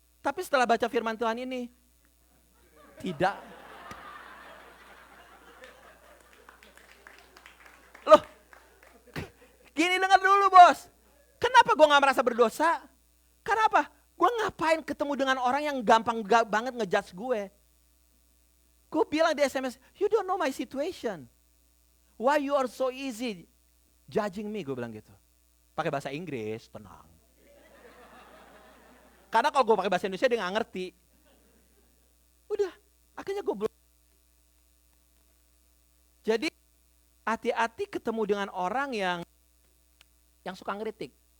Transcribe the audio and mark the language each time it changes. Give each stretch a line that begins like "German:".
Indonesian: Tapi setelah baca firman Tuhan ini, tidak. Loh, gini dengar dulu bos. Kenapa gue gak merasa berdosa? Kenapa? Gue ngapain ketemu dengan orang yang gampang banget ngejudge gue? Gue bilang di SMS,
English: you don't know my situation. Why you are so easy judging me?
Indonesian: Gue bilang gitu. Pakai bahasa Inggris, tenang. Karena kalau gue pakai bahasa Indonesia dia gak ngerti. Udah, akhirnya gue blok. Jadi hati-hati ketemu dengan orang yang suka ngeritik.